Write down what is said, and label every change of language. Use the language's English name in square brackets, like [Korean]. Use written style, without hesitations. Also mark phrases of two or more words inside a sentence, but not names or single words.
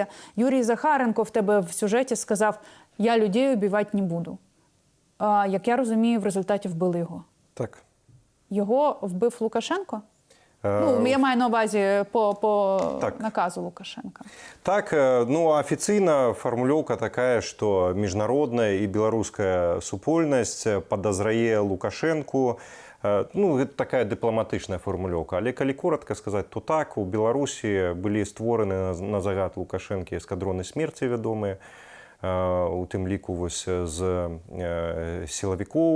[Ukrainian] Юрій Захаренко в тебе в сюжеті сказав: «Я людей убивати не буду». Як я розумію, в результаті вбили його. Так. Його вбив Лукашенко? Я маю на увазі по наказу Лукашенка. [Belarusian] Так, офіційна формулёўка такая, што міжнародная і беларуская супольнасць падазрае Лукашенку. Гэта такая дыпламатычная формулёўка. Але калі коротка сказаць, то так, у Беларусі былі створаны на загад Лукашэнкі эскадроны смерці вядомыя, у тым ліку з сілавікоў.